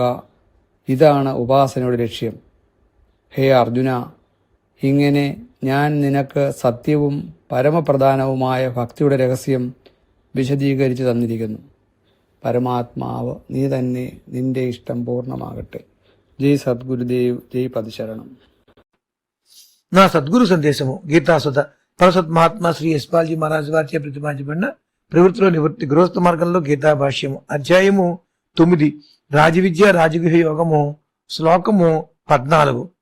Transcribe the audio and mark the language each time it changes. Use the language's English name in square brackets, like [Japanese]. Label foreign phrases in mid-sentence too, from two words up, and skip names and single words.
[Malayalam] ഇതാണ് ഉപാസനയുടെ ലക്ഷ്യം. ഹേ അർജുന, ഇങ്ങനെ ഞാൻ നിനക്ക് സത്യവും പരമപ്രധാനവുമായ ഭക്തിയുടെ രഹസ്യം വിശദീകരിച്ചു തന്നിരിക്കുന്നു. പരമാത്മാവ് നീ തന്നെ, നിന്റെ ഇഷ്ടം പൂർണ്ണമാകട്ടെ. [Telugu] జై సద్గురుదేవ్, జై పదశరణం. నా సద్గురు సందేశము గీతాసుధ పరసత్ మహాత్మా శ్రీ యశ్పాల్జీ మహారాజ్ వారిచే ప్రతిపాదించబడిన ప్రవృత్తిలో నివృత్తి గృహస్థ మార్గంలో గీతా భాష్యము అధ్యాయము 9 రాజవిద్య రాజగృహ యోగము శ్లోకము 14.